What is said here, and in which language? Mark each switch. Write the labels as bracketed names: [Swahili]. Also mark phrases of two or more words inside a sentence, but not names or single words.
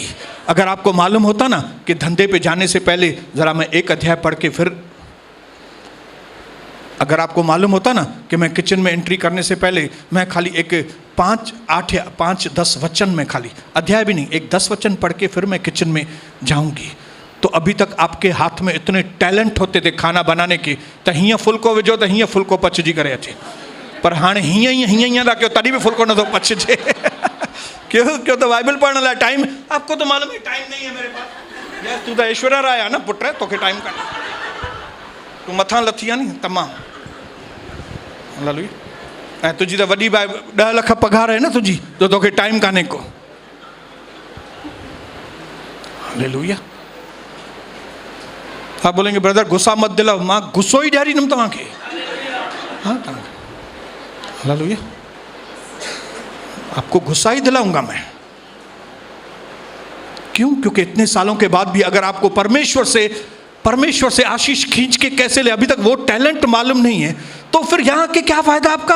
[Hindi] अगर आपको मालूम होता ना कि धंधे पे जाने से पहले ज़रा मैं 1 अध्याय पढ़ के फिर, अगर आपको मालूम होता ना कि मैं किचन में एंट्री करने से पहले मैं खाली एक 5-8 या 5-10 वचन में, खाली अध्याय भी नहीं, एक 10 वचन पढ़ के फिर मैं किचन में जाऊंगी, तो अभी तक आपके हाथ में इतने टैलेंट होते थे खाना बनाने के, तो [Sindhi] हीअं फुल्को विझो तो हीअं फुल्को पचजी करे अचे, पर हाणे हीअं था कि तॾहिं बि फुल्को नथो पचजे क्यों तो बाइबल पढ़ने लाइ टाइम, [Hindi] आपको तो मालूम है टाइम नहीं है मेरे पास। यार तू तो ऐश्वर्या राय है ना [Sindhi] पुट, तोखे टाइम कान्हे, तू मथां लथी आहे नी तमामु। हालेलुया। ऐं तुंहिंजी त वॾी 10 लाख पघार है ना तुझी, तो तोखे टाइम कान्हे को। [Hindi] हालेलुया। आप बोलेंगे ब्रदर गुस्सा मत दिलाओ, [Sindhi] मां गुस्सो ही ॾियारींदुमि तव्हांखे। [Hindi] हाँ हालेलुया, आपको गुस्सा ही दिलाऊंगा मैं। क्यों? क्योंकि इतने सालों के बाद भी अगर आपको परमेश्वर से आशीष खींच के कैसे ले, अभी तक वो टैलेंट मालूम नहीं है, तो फिर यहां के क्या फायदा आपका?